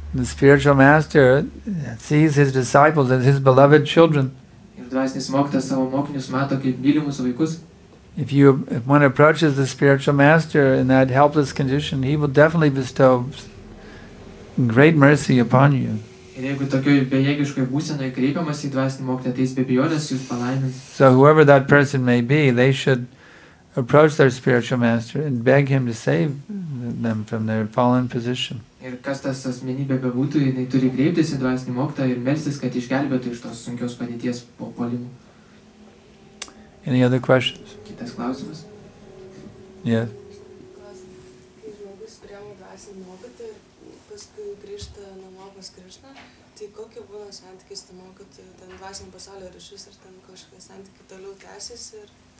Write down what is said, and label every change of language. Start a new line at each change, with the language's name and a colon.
English: The spiritual master sees his disciples as his beloved children.
Lithuanian: Ir dvasinis mokytojas savo mokinius mato kaip mylimus vaikus.
English: If one approaches the spiritual master in that helpless condition, he will definitely bestow great mercy upon you.
Lithuanian: Ir jeigu tokioj bejėgiškoj būsenoje kreipiamas į dvasinį mokytoją, tai jis be abejonės jūs palaimins.
English: So whoever that person may be, they should approach their spiritual master and beg him to save them from their fallen position.
Lithuanian: Ir kas tas asmenybė bebūtų, jinai turi kreiptis į dvasinį mokytoją ir melstis, kad išgelbėtų iš tos sunkios padėties po puolimų.
English: Any other questions?
Lithuanian: Kitas klausimas.
English: Yes.
Lithuanian: Kai žmogus priema dvasinį mokytoją ir paskui grįžta namo pas Krišną, tai kokie būna santykiai su mokytoju, ten dvasinio pasaulio ryšys ir ten kažkokie santykiai toliau tęsiasi ir